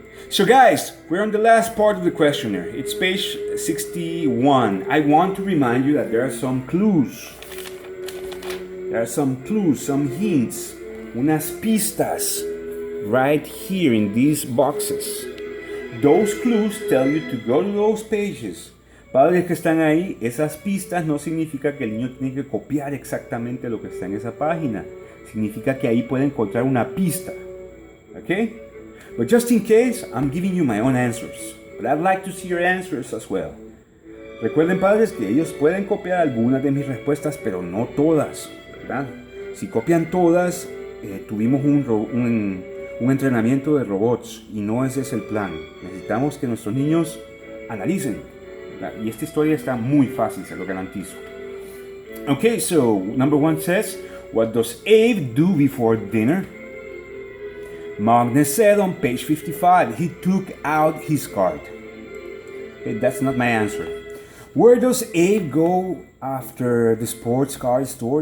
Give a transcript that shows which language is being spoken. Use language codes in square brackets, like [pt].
[en] So guys, we're on the last part of the questionnaire. It's page 61. I want to remind you that there are some clues. There are some clues, some hints, [es] unas pistas [en] right here in these boxes. Those clues tell you to go to those pages. [es] Padres que están ahí, esas pistas no significa que el niño tiene que copiar exactamente lo que está en esa página. Significa que ahí puede encontrar una pista. [en] Okay? But just in case, I'm giving you my own answers. But I'd like to see your answers as well. [es] Recuerden, padres, que ellos pueden copiar algunas de mis respuestas, pero no todas. ¿Verdad? Si copian todas, tuvimos un entrenamiento de robots y no ese es el plan. Necesitamos que nuestros niños analicen, Y esta historia está muy fácil, se lo garantizo. [en] Okay, so number 1 says, what does Abe do before dinner? Maugenest said on page 55, he took out his card. Okay, that's not my answer. Where does Abe go after the sports car store?